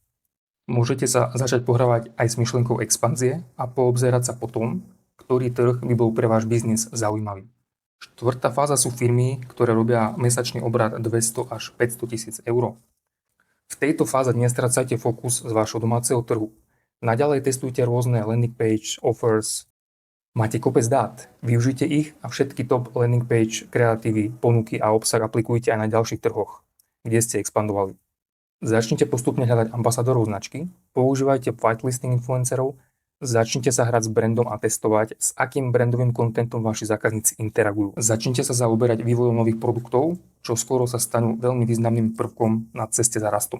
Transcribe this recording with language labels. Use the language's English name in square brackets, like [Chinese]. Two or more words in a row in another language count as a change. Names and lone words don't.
[Slovak] Môžete sa začať pohrávať aj s myšlienkou expanzie a poobzerať sa po tom, ktorý trh by bol pre váš biznis zaujímavý. Štvrtá fáza sú firmy, ktoré robia mesačný obrat 200 až 500 000 eur. V tejto fáze nestracajte fokus z vášho domáceho trhu. Naďalej testujte rôzne [English] landing page, offers. [Slovak] Máte kopec dát, využite ich a všetky [English] top landing page, [Slovak] kreatívy, ponuky a obsah aplikujte aj na ďalších trhoch, kde ste expandovali. Začnite postupne hľadať ambasadorov značky, používajte whitelisting influencerov, začnite sa hrať s brandom a testovať, s akým brandovým kontentom vaši zákazníci interagujú. Začnite sa zaoberať vývojom nových produktov, čo skoro sa stanú veľmi významným prvkom na ceste za rastom.